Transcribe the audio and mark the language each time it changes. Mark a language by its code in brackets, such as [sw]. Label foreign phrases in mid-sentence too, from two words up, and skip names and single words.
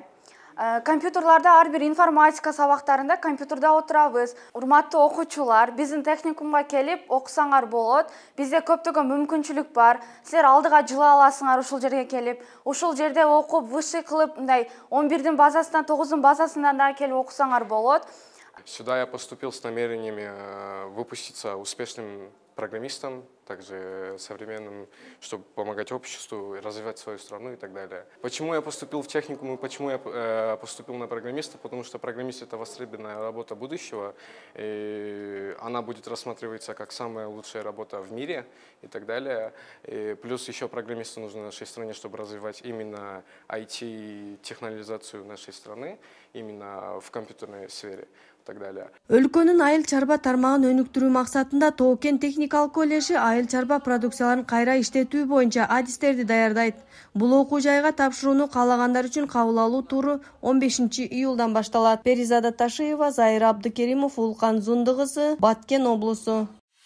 [ky] Компьютерларда ар бир информатика сабактарында компьютерде отурабыз. Урматтуу окуучулар, биздин техникумга келип окусаңар болот. Бизде көптөгөн мүмкүнчүлүк бар. Силер алдыга жыла аласыңар ушул жерге келип. Ушул жерде окуп, высший кылып, мындай 11-дин базасынан 9-дун базасынан да келип окусаңар болот. [ru] Сюда я поступил с намерениями выпуститься успешным программистом, также современным, чтобы помогать обществу, развивать свою страну и так далее. Почему я поступил в техникум и почему я поступил на программиста? Потому что программист — это востребованная работа будущего, и она будет рассматриваться как самая лучшая работа в мире и так далее. И плюс еще программисты нужны в нашей стране, чтобы развивать именно IT-технологизацию нашей страны, именно в компьютерной сфере. [ky] Өлкөнүн айыл чарба тармагын өнүктүрүү максатында Тоо-Кен техникалык колледжи айыл чарба продукцияларын кайра иштетүү боюнча адистерди даярдайт. Бул окуу жайга тапшырууну каалагандар үчүн кабыл алуу туру 15-июлдан башталат. Перизада Ташиева, Зайыр Абдыкеримов, Улкан Зундыгысы, Баткен облусу.